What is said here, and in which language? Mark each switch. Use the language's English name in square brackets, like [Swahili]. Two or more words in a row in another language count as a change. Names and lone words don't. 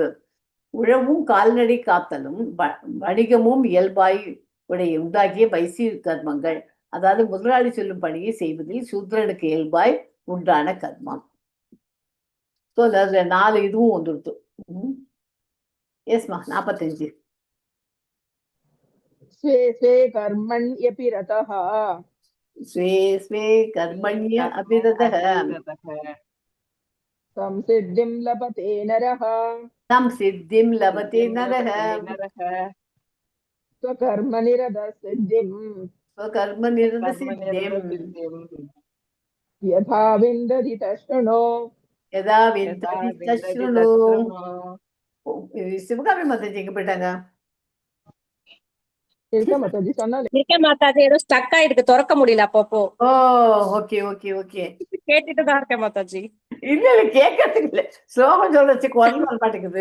[Tamil] உழவும் கால்நடை காத்தலும் வணிகமும் இயல்பாய் உண்டாகிய வைசிய கர்மங்கள். அதாவது முதலாளி சொல்லும் பணியை செய்வதில் சூத்திரனுக்கு இயல்பாய் உண்டான கர்மம். ஸோ அதுல 4 இதுவும் வந்துருது. எஸ்மா 45. [Sanskrit] स्वे स्वे कर्मण्यपि रतः स्वे स्वे कर्मण्य अभिरतः संसिद्धिं लभते नरः संसिद्धिं लभते नरः स्वकर्मनिरतसिद्धिं यथा विन्दति तशृणु यदा विन्दति तशृणु. [Tamil] சிவகாமி மாதாஜி எங்க போயிட்டாங்க? இருக்கேன் மாதாஜி சொன்னாலே இருக்கேன் மாதாஜி, ஏதோ ஸ்டக் ஆயிருக்கு, திறக்க முடியல அப்பப்போ. ஓ ஓகே ஓகே ஓகே, கேட்டுட்டு தான் இருக்கேன் மாதாஜி. இல்ல கேட்கறதுக்கு இல்ல, ஸ்லோகம் சொல்றச்சு குரல் வர மாட்டேங்குது.